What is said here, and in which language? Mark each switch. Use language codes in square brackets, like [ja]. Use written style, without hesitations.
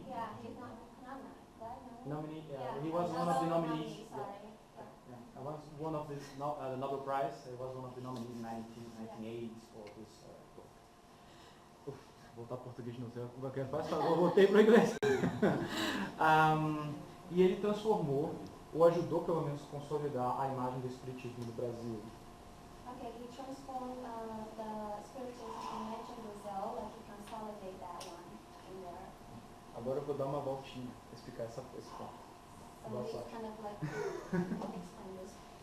[en] Yeah, he's not nominee, right? Nominee. Yeah, He was one of the nominees. Sorry. I was one of the Nobel Prize. I was one of the nominees in 1980 for this book. [pt] Voltar para português não sei o que eu faço, eu voltei para o inglês. E ele transformou, ou ajudou pelo menos a consolidar a imagem do espiritismo no Brasil. [en] Okay, he transformed the spiritism image in Brazil, like he consolidated that one in there. [pt] Agora eu vou dar uma voltinha para explicar esse ponto. [en] So [pt] Boa [en] he's [pt] sorte. [en] kind of like explain this.